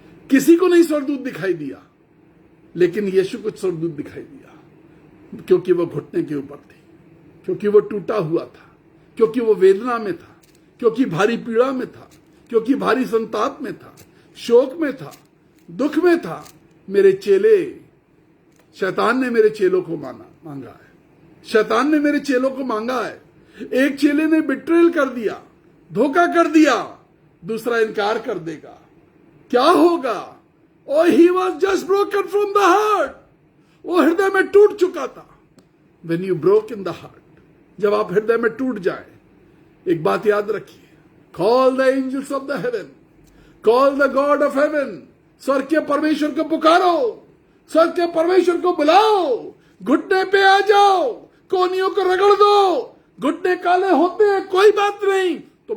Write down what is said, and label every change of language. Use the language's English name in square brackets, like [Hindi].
[Hindi] किसी को नहीं स्वर्गदूत दिखाई दिया, लेकिन यीशु को स्वर्गदूत दिखाई दिया, क्योंकि वो घुटने के ऊपर थी, क्योंकि वो टूटा हुआ था, क्योंकि वो वेदना में था, क्योंकि भारी पीड़ा में था, क्योंकि भारी संताप में था, शोक में था, दुख में था। मेरे चेले, शैतान ने मेरे चेलों को मांगा है, शैतान ने मेरे चेलों को मांगा है। एक चेले ने बिट्रेल कर दिया, धोखा कर दिया, दूसरा इनकार कर देगा, क्या होगा? [English] Oh, he was just broken from the heart. [Hindi] वो हृदय में टूट चुका था। [English] When you broke in the heart, [Hindi] जब आप हृदय में टूट जाए, एक बात याद रखिए, [English] call the angels of the heaven, call the God of heaven, [Hindi] स्वर्ग के परमेश्वर को पुकारो, स्वर्ग के परमेश्वर को बुलाओ, घुटने पे आ जाओ, कोनियों को रगड़ दो। घुटने काले होते हैं, कोई बात नहीं, तुम